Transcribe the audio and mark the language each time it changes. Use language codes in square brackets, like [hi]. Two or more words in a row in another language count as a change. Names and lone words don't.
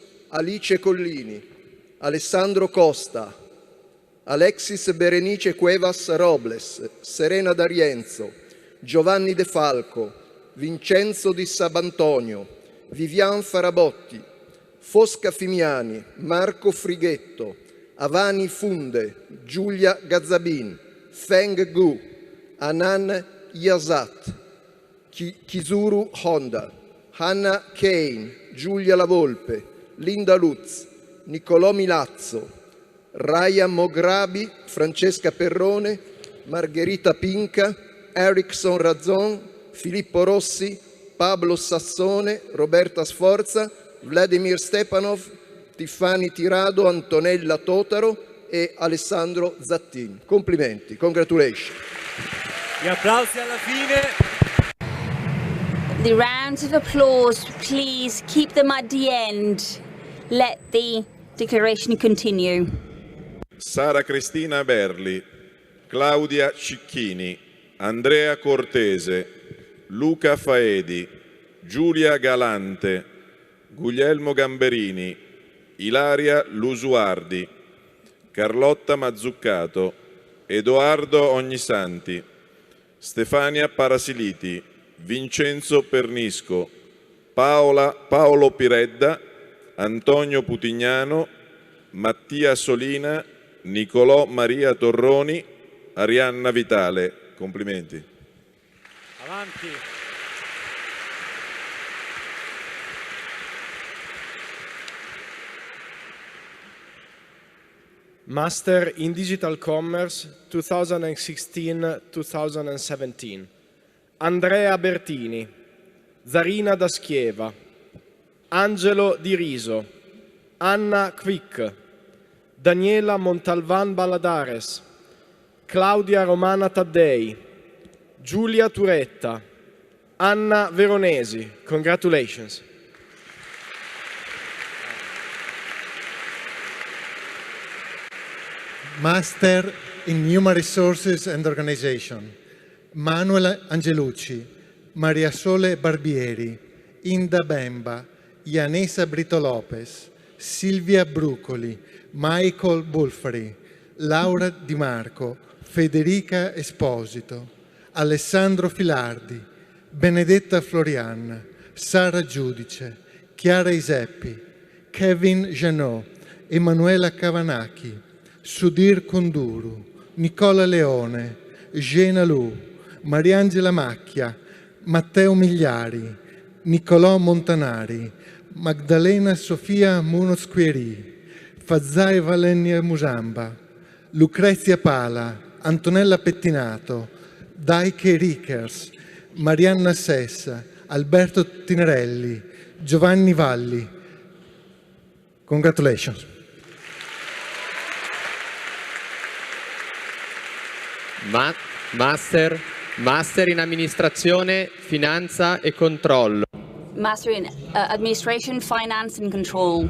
[it] Alice Collini, Alessandro Costa, Alexis Berenice Cuevas Robles, Serena D'Arienzo, Giovanni De Falco, Vincenzo Di Sabantonio, Vivian Farabotti, Fosca Fimiani, Marco Frighetto, Avani Funde, Giulia Gazzabin, Feng Gu, Anan Yazat, Kizuru Honda, Hannah Kane, Giulia Lavolpe, Linda Lutz, Niccolò Milazzo, Raya Mograbi, Francesca Perrone, Margherita Pinca, Erickson Razzon, Filippo Rossi, Pablo Sassone, Roberta Sforza, Vladimir Stepanov, Tiffani Tirado, Antonella Totaro e Alessandro Zattin. Complimenti, congratulations. Gli applausi alla fine. [en] The rounds of applause, please keep them at the end. Let the declaration continue. [it] Sara Cristina Berli, Claudia Cicchini, Andrea Cortese, Luca Faedi, Giulia Galante, Guglielmo Gamberini, Ilaria Lusuardi, Carlotta Mazzuccato, Edoardo Ognisanti, Stefania Parasiliti, Vincenzo Pernisco, Paolo Piredda, Antonio Putignano, Mattia Solina, Nicolò Maria Torroni, Arianna Vitale. Complimenti. Avanti. [en] Master in Digital Commerce 2016-2017. Andrea Bertini, Zarina Daschieva, Angelo Di Riso, Anna Quick, Daniela Montalvan Balladares, Claudia Romana Taddei, Giulia Turetta, Anna Veronesi. Congratulations. Master in Human Resources and Organization, Manuel Angelucci, Maria Sole Barbieri, Inda Bemba, Ianesa Brito Lopez, Silvia Brucoli, Michael Bulfari, Laura Di Marco, Federica Esposito, Alessandro Filardi, Benedetta Florian, Sara Giudice, Chiara Iseppi, Kevin Janot, Emanuela Cavanacchi, Sudhir Konduru, Nicola Leone, Gena Lu, Mariangela Macchia, Matteo Migliari, Niccolò Montanari, Magdalena Sofia Munoz-Quieri, Fazai Valenia Musamba, Lucrezia Pala, Antonella Pettinato, Daike Rickers, Marianna Sessa, Alberto Tinerelli, Giovanni Valli. Congratulations. [it] Master in amministrazione, finanza e controllo. [en] Master in Administration, Finance and Control.